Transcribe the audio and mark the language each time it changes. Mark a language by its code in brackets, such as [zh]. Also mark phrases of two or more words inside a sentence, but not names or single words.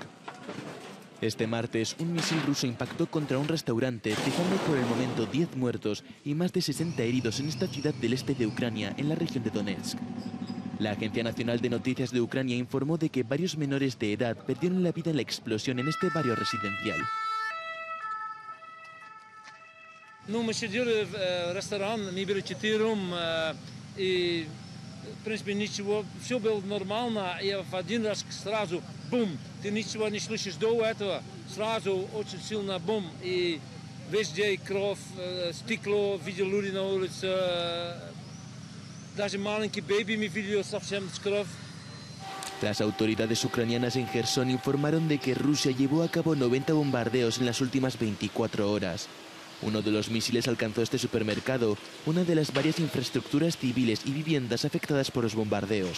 [es] Este martes, un misil ruso impactó contra un restaurante, dejando por el momento 10 muertos y más de 60 heridos en esta ciudad del este de Ucrania, en la región de Donetsk. La Agencia Nacional de Noticias de Ucrania informó de que varios menores de edad perdieron la vida en la explosión en este barrio residencial. [ru] Мы сидели в ресторане, мы были 4 и, в принципе, ничего, все было нормально, и в один раз сразу бум, ты ничего не слышишь до этого, сразу очень сильно бум, и везде кровь, стекло, видел люди на улице. [es] Las autoridades ucranianas en Gerson informaron de que Rusia llevó a cabo 90 bombardeos en las últimas 24 horas. Uno de los misiles alcanzó este supermercado, una de las varias infraestructuras civiles y viviendas afectadas por los bombardeos.